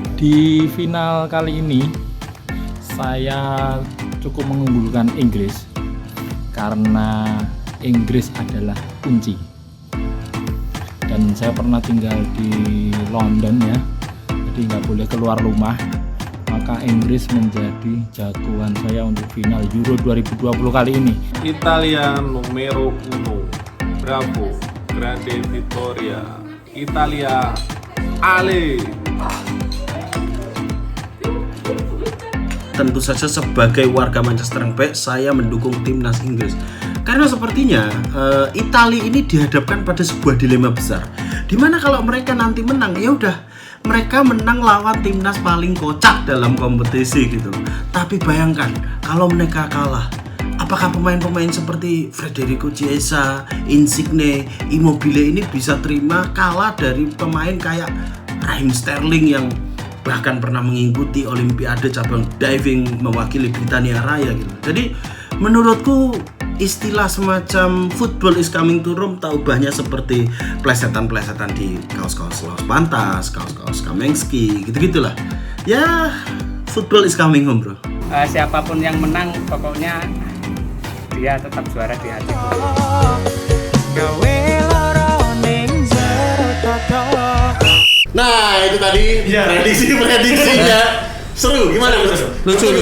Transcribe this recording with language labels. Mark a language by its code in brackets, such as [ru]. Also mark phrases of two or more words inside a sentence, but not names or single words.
[id] Di final kali ini saya cukup mengunggulkan Inggris karena Inggris adalah kunci. Dan saya pernah tinggal di London ya, jadi nggak boleh keluar rumah. Maka Inggris menjadi jagoan saya untuk final Euro 2020 kali ini. [it] Italia numero uno. Bravo. Grande Vittoria. Italia. Ale. [id] Tentu saja sebagai warga Manchester United saya mendukung timnas Inggris karena sepertinya Italia ini dihadapkan pada sebuah dilema besar dimana kalau mereka nanti menang ya udah mereka menang lawan timnas paling kocak dalam kompetisi gitu. Tapi bayangkan kalau mereka kalah, apakah pemain-pemain seperti Federico Chiesa, Insigne, Immobile ini bisa terima kalah dari pemain kayak Raheem Sterling yang bahkan pernah mengikuti Olimpiade cabang diving mewakili Britania Raya gitu. Jadi menurutku istilah semacam [en] football is coming to Rome [id] tak ubahnya seperti plesetan-plesetan di kaos-kaos Los Pantas, kaos-kaos Kamengski, gitu-gitulah. Ya, [en] football is coming home, bro. [id] Siapapun yang menang, pokoknya dia tetap juara di hati. Nah, itu tadi Iya. prediksinya. Seru, gimana? Lucu.